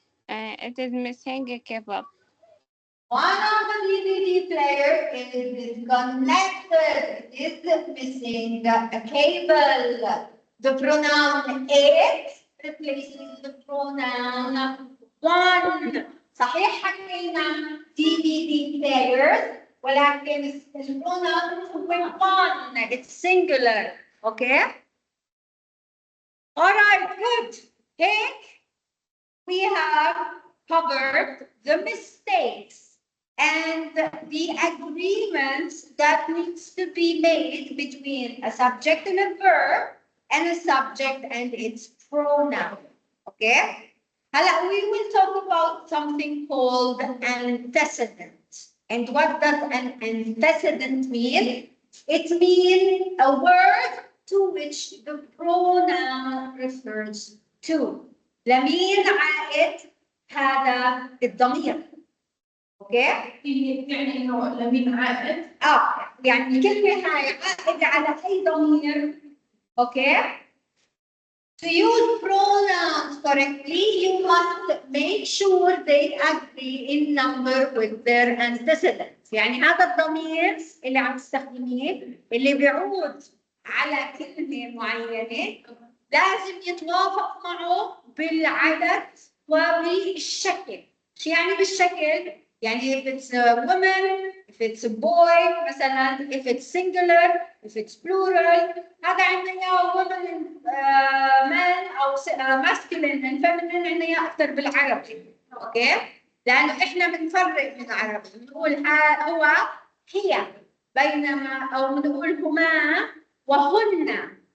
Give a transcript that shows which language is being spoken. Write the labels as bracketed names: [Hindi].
[English] It is missing a cable. One of the DVD player is disconnected. It is missing a cable. The pronoun it replaces the pronoun one. [Arabic] صحيح حكينا DVD players ولكن الpronoun هو one. [English] It's singular. Okay? All right, good. Heck, we have covered the mistakes and the agreements that needs to be made between a subject and a verb and a subject and its pronoun. Okay? We will talk about something called antecedent. And what does an antecedent mean? It means a word to which the pronoun refers to. [Arabic] لمين عائد هذا الضمير. اوكي؟ يعني انه لمين عائد؟ يعني الكلمة هاي عائد على أي ضمير. [English] Okay? To use pronouns correctly, you must make sure they agree in number with their antecedents. [Arabic] يعني هذا الضمير اللي عم تستخدميه اللي بيعود على كلمة معينة لازم يتوافق معه بالعدد وبالشكل. شو يعني بالشكل؟ يعني [English] if it's a woman, if it's a boy مثلا, if it's singular, if it's plural. [Arabic] هذا عندنا women, man أو [English] masculine and feminine [Arabic] عندنا أكثر بالعربي. أوكي؟ لأنه إحنا بنفرق من العربي. بنقول هو هي بينما أو بنقول هما وهن.